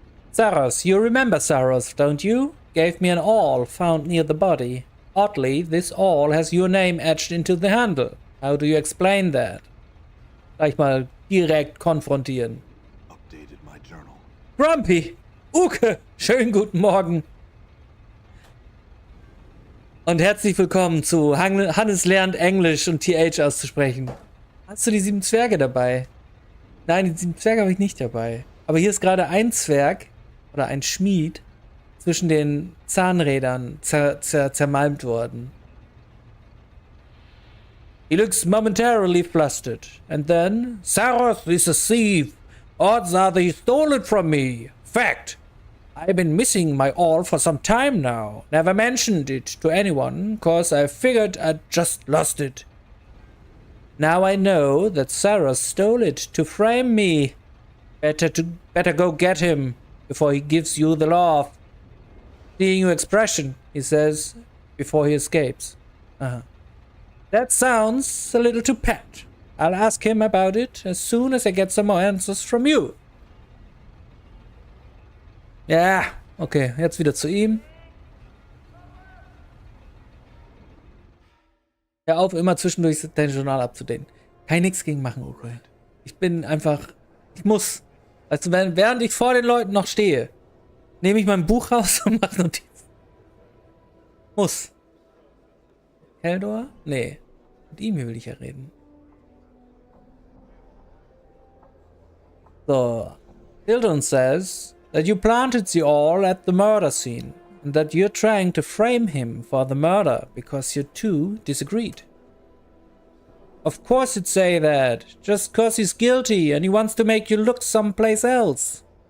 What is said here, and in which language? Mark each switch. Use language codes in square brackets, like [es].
[en] Saros, you remember Saros, don't you? Gave me an awl found near the body. Oddly, this awl has your name etched into the handle. How do you explain that? [de] Gleich mal direkt konfrontieren. [en] Updated my journal. [de] Grumpy! Uke! Schönen guten Morgen! Und herzlich willkommen zu Hannes lernt Englisch und TH auszusprechen. Hast du die 7 Zwerge dabei? Nein, die 7 Zwerge habe ich nicht dabei. Aber hier ist gerade ein Zwerg oder ein Schmied zwischen den Zahnrädern zermalmt worden. [en] He looks momentarily flustered. And then, Saros is a thief. Odds are they stole it from me. Fact. I've been missing my awl for some time now. Never mentioned it to anyone, cause I figured I'd just lost it. Now I know that Saros stole it to frame me. Better go get him before he gives you the laugh. Seeing your expression, he says, before he escapes. That sounds a little too pat. I'll ask him about it as soon as I get some more answers from you. [de] Ja, okay, jetzt wieder zu ihm. Hör auf, immer zwischendurch dein Journal abzudenken. Kann ich nichts gegen machen, okay. Ich bin einfach, ich muss. Also während ich vor den Leuten noch stehe, nehme ich mein Buch raus und mache Notizen. Muss. Keldor? Nee. Mit ihm hier will ich ja reden. So. [en] Hildon says that you planted the awl at the murder scene and that you're trying to frame him for the murder because you two disagreed. Of course you'd say that, just cause he's guilty and he wants to make you look someplace else.